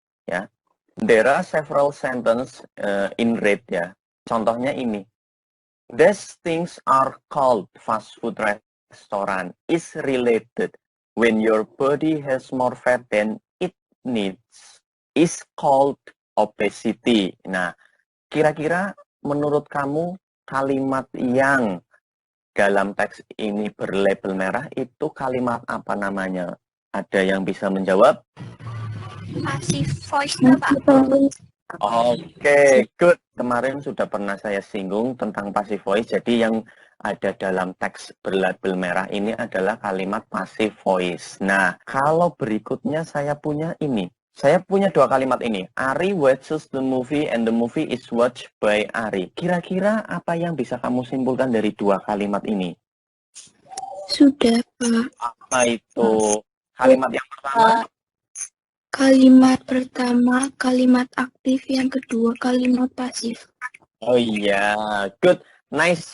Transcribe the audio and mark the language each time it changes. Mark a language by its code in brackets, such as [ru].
[en] Ya, there are several sentences in red ya. [id] Contohnya ini. [en] These things are called fast food restaurant. Is related when your body has more fat than it needs. Is called obesity. [id] Nah, kira-kira menurut kamu kalimat yang dalam teks ini berlabel merah itu kalimat apa namanya? Ada yang bisa menjawab? [en] Passive voice Pak. [id] Oke, good. Kemarin sudah pernah saya singgung tentang passive voice. Jadi yang ada dalam teks berlabel merah ini adalah kalimat passive voice. Nah, kalau berikutnya saya punya ini. Saya punya dua kalimat ini. [en] Ari watches the movie and the movie is watched by Ari. [id] Kira-kira apa yang bisa kamu simpulkan dari dua kalimat ini? Sudah, Pak. Apa itu? Kalimat yang pertama? Kalimat pertama, kalimat aktif. Yang kedua, kalimat pasif. Oh iya, [en] good. Nice.